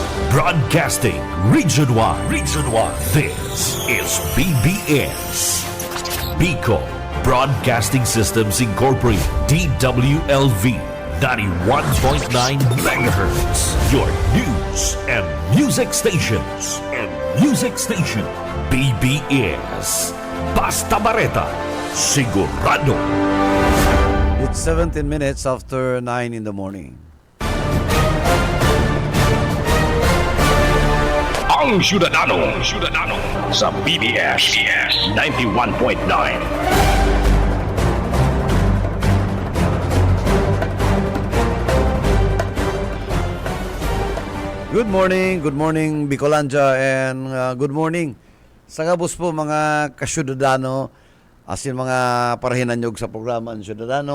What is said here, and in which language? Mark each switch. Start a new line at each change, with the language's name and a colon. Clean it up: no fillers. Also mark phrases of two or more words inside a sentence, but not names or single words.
English: Broadcasting Region 1. Region 1. This is BBS. Bicol Broadcasting Systems Incorporated. DWLV. 91.9 MHz. Your news and music stations. BBS. Basta Bareta. Sigurado. It's 17 minutes after 9 in the morning.
Bikol: Ang Syudadano sa BBS 91.9.
English: Good morning Bicolanja,
Bikol: and good morning sa kabus po mga kasyudadano, asin mga parahinan nyog sa programa ng Syudadano.